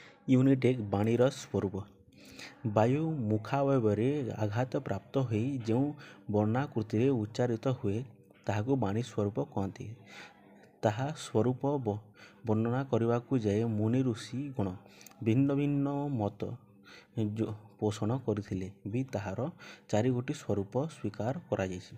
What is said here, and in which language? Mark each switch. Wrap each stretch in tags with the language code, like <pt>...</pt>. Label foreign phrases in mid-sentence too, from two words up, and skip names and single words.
<or>ୟୁନିଟ 1 ବାଣୀର ସ୍ୱରୂପ ବାୟୁ ମୁଖାବୟବରେ ଆଘାତ ପ୍ରାପ୍ତ ହୋଇ ଯେଉଁ ବର୍ଣ୍ଣାକୃତିରେ ଉଚ୍ଚାରିତ ହୁଏ ତାହାକୁ ବାଣୀ ସ୍ୱରୂପ କହନ୍ତି। ତାହା ସ୍ୱରୂପ ବର୍ଣ୍ଣନା କରିବାକୁ ଯାଇ ମୁନି ଋଷି ଗଣ ଭିନ୍ନ ଭିନ୍ନ ମତ ପୋଷଣ କରିଥିଲେ ବି ତାହାର ଚାରିଗୋଟି ସ୍ୱରୂପ ସ୍ୱୀକାର କରାଯାଇଛି।</or>